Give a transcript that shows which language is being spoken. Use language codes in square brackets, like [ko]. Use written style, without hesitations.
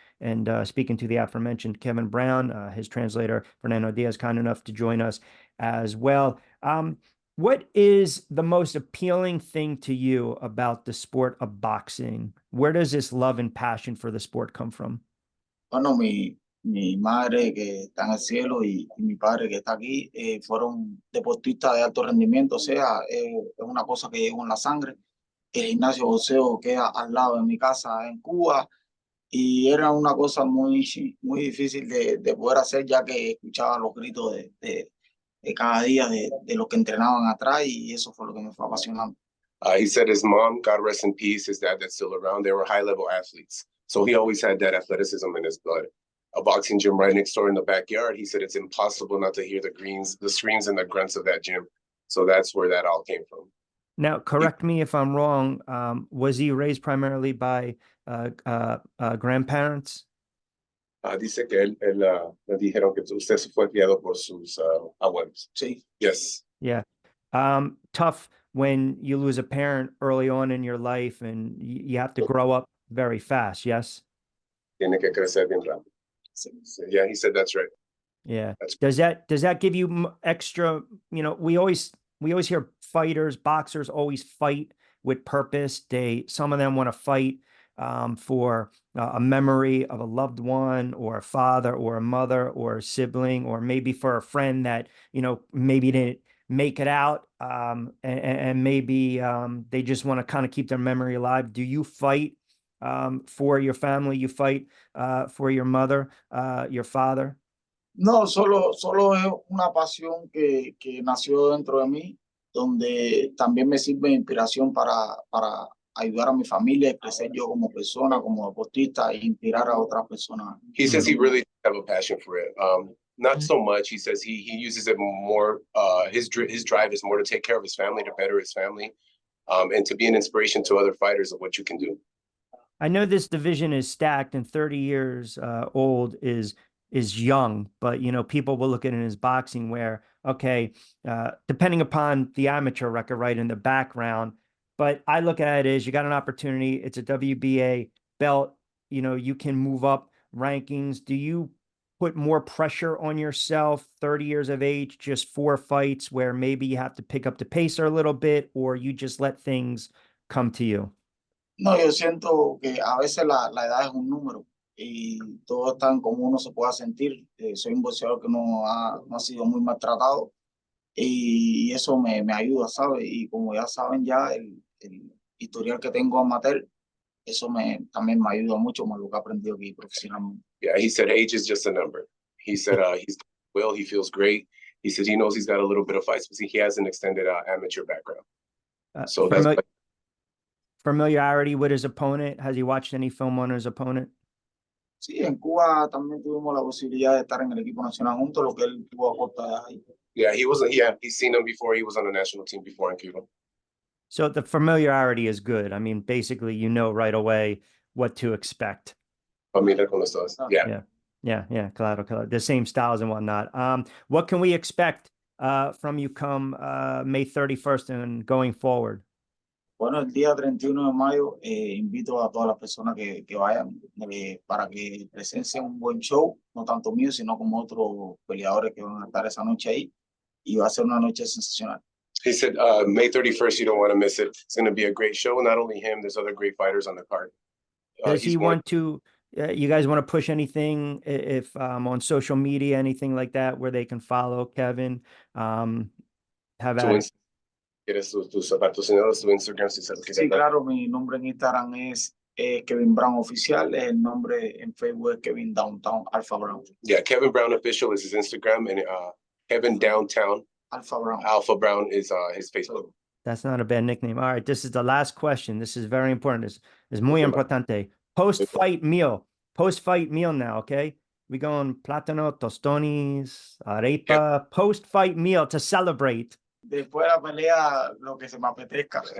[en] And speaking to the aforementioned Kevin Brown, his translator, Fernando Diaz, kind enough to join us as well. What is the most appealing thing to you about the sport of boxing? Where does this love and passion for the sport come from? [es] Bueno, mi madre que está en el cielo y mi padre que está aquí fueron deportistas de alto rendimiento, o sea, es una cosa que llevo en la sangre. El gimnasio de boxeo queda al lado de mi casa en Cuba y era una cosa muy difícil de poder hacer, ya que escuchaba los gritos de cada día de los que entrenaban atrás, y eso fue lo que me fue apasionando. [en] He said his mom, God rest in peace, his dad that's still around, they were high-level athletes. So he always had that athleticism in his blood. A boxing gym right next door in the backyard, he said it's impossible not to hear the screams and the grunts of that gym. So that's where that all came from. Now, correct me if I'm wrong. Was he raised primarily by grandparents? [es] Dice que él le dijeron que usted se fue criado por sus abuelos. Sí. [en] Yes. Yeah. Tough when you lose a parent early on in your life and you have to grow up very fast. Yes. [es] Tiene que crecer bien rápido. [en] Yeah, he said that's right. Yeah. Does that give you extra, you know, we always hear fighters, boxers always fight with purpose. Some of them want to fight for a memory of a loved one or a father or a mother or a sibling, or maybe for a friend that, you know, maybe didn't make it out. And maybe they just want to kind of keep their memory alive. Do you fight for your family? You fight for your mother, your father? [es] No, solo es una pasión que nació dentro de mí, donde también me sirve de inspiración para ayudar a mi familia, crecer yo como persona, como deportista, e inspirar a otras personas. [en] He says he really have a passion for it. Not so much. He says he uses it more. His drive is more to take care of his family, to better his family, and to be an inspiration to other fighters of what you can do. I know this division is stacked, and 30 years old is young, but, you know, people will look at it as boxing where, okay, depending upon the amateur record, right, in the background, but I look at it as you got an opportunity. It's a WBA belt. You know, you can move up rankings. Do you put more pressure on yourself, 30 years of age, just 4 fights where maybe you have to pick up the pace a little bit, or you just let things come to you? [es] No, yo siento que a veces la edad es un número y todo está en cómo uno se pueda sentir. Soy un boxeador que no ha sido muy maltratado y eso me ayuda, ¿sabes? Y como ya saben ya el historial que tengo amateur, eso también me ayuda mucho más lo que he aprendido aquí profesionalmente. [en] Yeah, he said age is just a number. He said he feels great. He said he knows he's got a little bit of fights, but he has an extended amateur background. So that's familiarity with his opponent. Has he watched any film on his opponent? [es] Sí, en Cuba también tuvimos la posibilidad de estar en el equipo nacional juntos, lo que él tuvo a corta edad ahí. [en] yeah, he's seen him before. He was on the national team before in Cuba. So the familiarity is good. I mean, basically, you know right away what to expect. [es] Familiar con los dos. [en] Yeah. Yeah, [es] claro. [en] The same styles and whatnot. What can we expect from you come May 31st and going forward? [es] Bueno, el día 31 de mayo invito a todas las personas que vayan para que presencien un buen show, no tanto mío, sino como otros peleadores que van a estar esa noche ahí, y va a ser una noche sensacional. [en] He said May 31st, you don't want to miss it. It's going to be a great show. Not only him, there's other great fighters on the card. Does he want to, you guys want to push anything if on social media, anything like that, where they can follow Kevin? Have at it. [es] ¿Quieres tus patrocinadores, tu Instagram? Sí, claro, mi nombre en Instagram es Kevin Brown Oficial, el nombre en Facebook es Kevin Downtown Alpha Brown. [en] Yeah, Kevin Brown Official is his Instagram, and Kevin Downtown Alpha Brown is his Facebook. That's not a bad nickname. All right, this is the last question. This is very important. This is [es] muy importante. [en] Post-fight meal now, okay? We going plátano, tostones, arepa, post-fight meal to celebrate. [es] Después de la pelea, lo que se me apetezca.